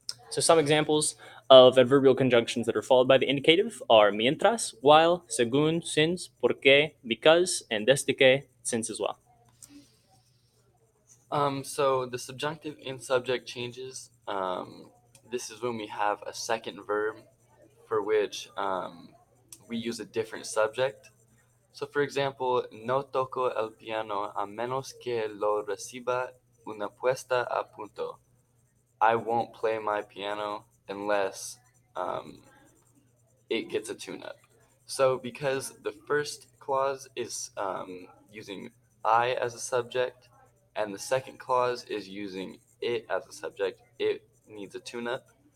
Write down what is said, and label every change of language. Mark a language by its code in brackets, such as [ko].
[en] So some examples of adverbial conjunctions that are followed by the indicative are mientras, while, según, since, porque, because, and desde que, since as well. So the subjunctive and subject changes. This is when we have a second verb for which we use a different subject. [es] So, for example, no toco el piano a menos que lo reciba una puesta a punto. [en] I won't play my piano unless it gets a tune-up. So because the first clause is using I as a subject, and the second clause is using it as a subject, it needs a tune-up.